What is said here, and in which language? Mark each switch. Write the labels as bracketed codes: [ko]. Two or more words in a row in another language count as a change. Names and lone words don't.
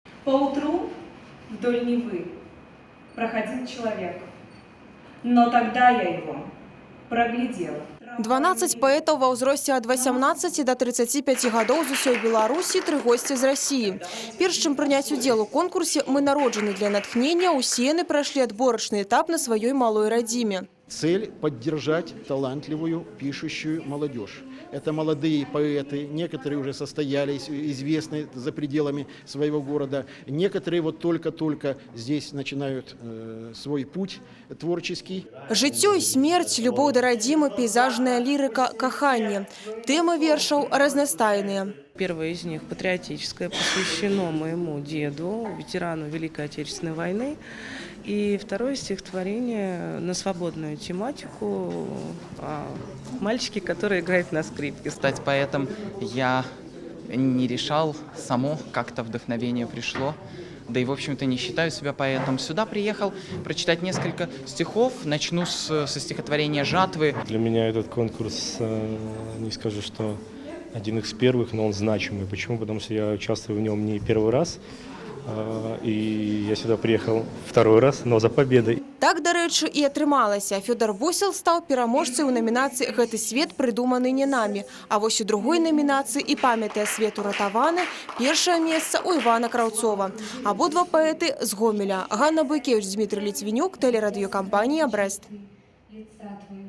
[ru] Поутру вдоль Невы проходил человек, но тогда я его проглядела. [be] 12 паэтаў ва ўзросце ад 18 до 35 гадоў з усёй Беларусі, 3 госці з России. Перш чым прыняць удзел у конкурсе «Мы народжаны для натхнення», усе яны прайшлі адборачны этап на сваёй малой радзіме. [ru] Цель – поддержать талантливую пишущую молодежь. Это молодые поэты, некоторые уже состоялись, известны за пределами своего города. Некоторые вот только-только здесь начинают свой путь творческий. Жыццё і смерць, любоў да радзімы, пейзажная лірыка, каханне. Тэмы вершаў разнастайныя. Первое из них, патриотическое, посвящено моему деду, ветерану Великой Отечественной войны. И второе стихотворение на свободную тематику «Мальчики, которые играют на скрипке». Стать поэтом я не решал, само как-то вдохновение пришло. Да и, в общем-то, не считаю себя поэтом. Сюда приехал прочитать несколько стихов. Начну со стихотворения «Жатвы». Для меня этот конкурс, не скажу, что один из первых, но он значимый. Почему? Потому что я участвую в нем не первый раз. И я сюда приехал второй раз, но за победой. Так, [be] дарэчы, і атрымалася. Фёдор Восел стаў пераможцай у намінацыі «Гэты свет прыдуманы не намі». А вось у другой намінацыі «І памятае свет уратаваны» першае месца у Івана Краўцова. Абодва паэты з Гомеля. [ru] Ганна Бойкевич, Дмитрий Литвинюк, телерадиокомпания «Брест».